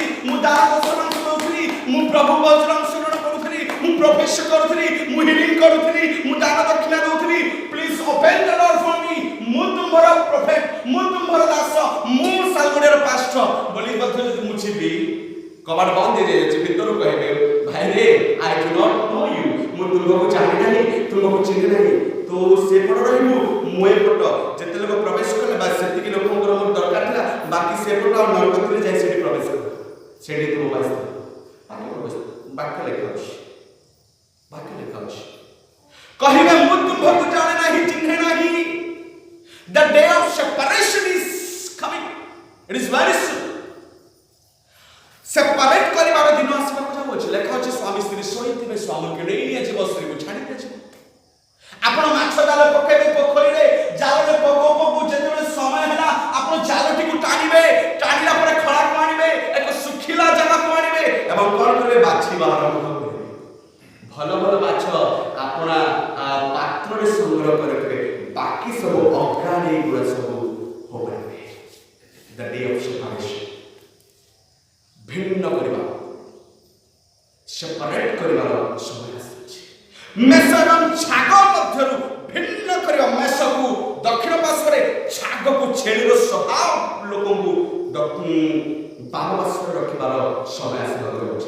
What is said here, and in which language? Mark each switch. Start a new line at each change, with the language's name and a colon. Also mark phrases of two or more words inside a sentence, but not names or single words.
Odia: ମୁଁ ଦାନ ଦର୍ଶନ କରୁଥିଲି, ମୁଁ ପ୍ରଭୁ ବଚନ ଶରଣ କରୁଥିଲି, ମୁଁ ପ୍ରବେଶ କରୁଥିଲି, ମୁଁ ହିଲିଂ କରୁଥିଲି, ମୁଁ ଦାନ ଦକ୍ଷିଣା ଦଉଥିଲି,
English: please open the door for me,
Odia: ମୁଁ ତୁମର ପ୍ରଫେଟ, ମୁଁ ତୁମର ଦାସ, ମୁଁ ସାଲଗୁଡିର ପାଷ୍ଟର ବୋଲି ମଧ୍ୟ ଯଦି ମୁଁ ଯିବି, କବାଟ ବନ୍ଦ ହେଇଯାଇଛି, ଭିତରୁ କହିବେ ଭାଇ ରେ
English: I do not know you,
Odia: ମୁଁ ତୁମକୁ ଜାଣି ନାହିଁ, ତୁମକୁ ଚିହ୍ନି ନାହିଁ, ତୁ ସେପଟ ରହିବୁ, ମୁଁ ଏପଟ। ଯେତେ ଲୋକ ପ୍ରବେଶ କଲେ ବା ସେତିକି ଲୋକଙ୍କର ମୋର ଦରକାର ଥିଲା, ବାକି ସେପଟ ଆଉ ନରକରେ ଯାଇ ସେଠି ପ୍ରବେଶ କଲେ, ସେଠି ତୁମ ବାସ ବାକ୍ୟ ଲେଖା ଅଛି, ବାକ୍ୟ ଲେଖା ଅଛି, କହିବେ ମୁଁ ତୁମକୁ ଜାଣେ ନାହିଁ, ଚିହ୍ନେ ନାହିଁ।
English: The day of separation is coming, it is very soon.
Odia: ସେପାରେଟ କରିବାର ଦିନ ଆସିବାକୁ ଯାଉଅଛି। ଲେଖା ଅଛି ସ୍ୱାମୀ ସ୍ତ୍ରୀ ଶୋଇଥିବେ, ସ୍ୱାମୀକୁ ନେଇ ନିଆଯିବ, ସ୍ତ୍ରୀକୁ ଛାଡ଼ି ଦିଆଯିବ। ଆପଣ ମାଛ ଜାଲ ପକେଇବେ ପୋଖରୀରେ, ଜାଲରେ ପକଉ ପକଉ ଯେତେବେଳେ ସମୟ ହେଲା, ଆପଣ ଜାଲଟିକୁ ଟାଣିବେ, ଟାଣିଲା ପରେ ଖଳାକୁ ଆଣିବେ, ଏକ ଶୁଖିଲା ଜାଗାକୁ ଆଣିବେ ଏବଂ କଣ କରିବେ, ବାଛିବା ଆରମ୍ଭ କରିବେ। ଭଲ ଭଲ ମାଛ ଆପଣ ପାତ୍ରରେ ସଂଗ୍ରହ କରିବେ, ବାକି ସବୁ ଅଗ୍ରାଣୀ ଗୁଡ଼ା ସବୁ ହବନି।
English: The day of separation,
Odia: ଭିନ୍ନ କରିବା, ସେପାରେଟ କରିବାର ସମୟ ଆସିଛି। ମେଷ ଏବଂ ଛାଗ ମଧ୍ୟରୁ ଭିନ୍ନ କରିବା, ମେଷକୁ ଦକ୍ଷିଣ ପାର୍ଶ୍ୱରେ, ଛାଗକୁ ଛେଳିର ସ୍ୱଭାବ ଲୋକଙ୍କୁ ବାମ ପାର୍ଶ୍ୱରେ ରଖିବାର ସମୟ ଆସିବାକୁ ଯାଉଛି।